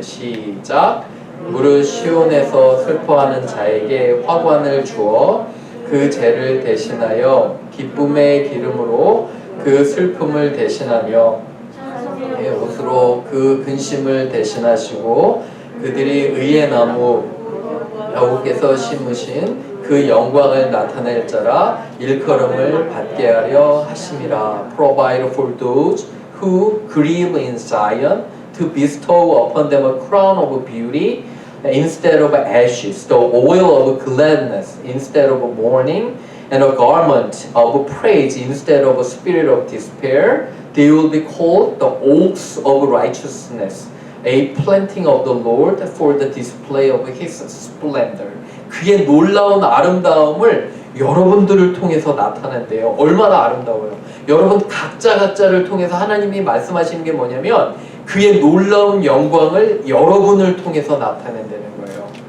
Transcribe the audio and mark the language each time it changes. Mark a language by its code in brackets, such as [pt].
[ko] 시작. 무릇 시온에서 슬퍼하는 자에게 화관을 주어 그 죄를 대신하여 기쁨의 기름으로 그 슬픔을 대신하며 옷으로 그 근심을 대신하시고 그들이 의의 나무 여호께서 심으신 그 영광을 나타낼 자라 일컬음을 받게 하려 하심이라. [en] Provide for those who grieve in Zion to bestow upon them a crown of beauty instead of ashes, the oil of gladness instead of mourning, and a garment of praise instead of a spirit of despair. They will be called the oaks of righteousness, a planting of the Lord for the display of His splendor. [ko] 그의 놀라운 아름다움을 여러분들을 통해서 나타낸대요. 얼마나 아름다워요. 여러분 각자를 통해서 하나님이 말씀하시는 게 뭐냐면 그의 놀라운 영광을 여러분을 통해서 나타낸다는 거예요.